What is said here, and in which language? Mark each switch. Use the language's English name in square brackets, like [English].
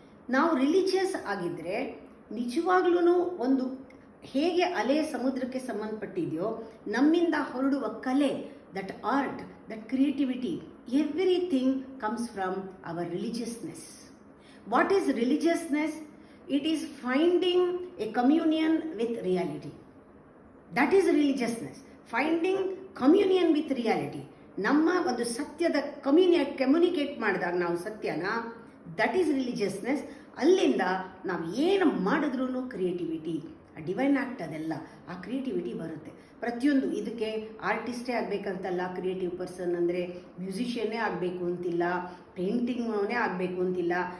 [Kannada] ನಾವು ರಿಲಿಜಿಯಸ್ ಆಗಿದ್ದರೆ ನಿಜವಾಗ್ಲೂ ಒಂದು ಹೇಗೆ ಅಲೆ ಸಮುದ್ರಕ್ಕೆ ಸಂಬಂಧಪಟ್ಟಿದೆಯೋ, ನಮ್ಮಿಂದ ಹೊರಡುವ ಕಲೆ, [English] That art, that creativity, everything comes from our religiousness. What is religiousness? It is finding a communion with reality. That is religiousness. Finding communion with reality. [Kannada] ನಮ್ಮ ಒಂದು ಸತ್ಯದ ಕಮ್ಯುನಿಕೇಟ್ ಮಾಡಿದಾಗ ನಾವು ಸತ್ಯನ, [English] That is religiousness. [Kannada] ಅಲ್ಲಿಂದ ನಾವು ಏನು ಮಾಡಿದ್ರೂ ಕ್ರಿಯೇಟಿವಿಟಿ, ಡಿವೈನ್ ಆ್ಯಕ್ಟ್, ಅದೆಲ್ಲ ಆ ಕ್ರಿಯೇಟಿವಿಟಿ ಬರುತ್ತೆ. ಪ್ರತಿಯೊಂದು ಇದಕ್ಕೆ ಆರ್ಟಿಸ್ಟೇ ಆಗಬೇಕಂತಲ್ಲ, ಕ್ರಿಯೇಟಿವ್ ಪರ್ಸನ್ ಅಂದರೆ ಮ್ಯೂಸಿಷಿಯನ್ನೇ ಆಗಬೇಕು ಅಂತಿಲ್ಲ, ಪೇಂಟಿಂಗ್ನೇ ಆಗಬೇಕು ಅಂತಿಲ್ಲ.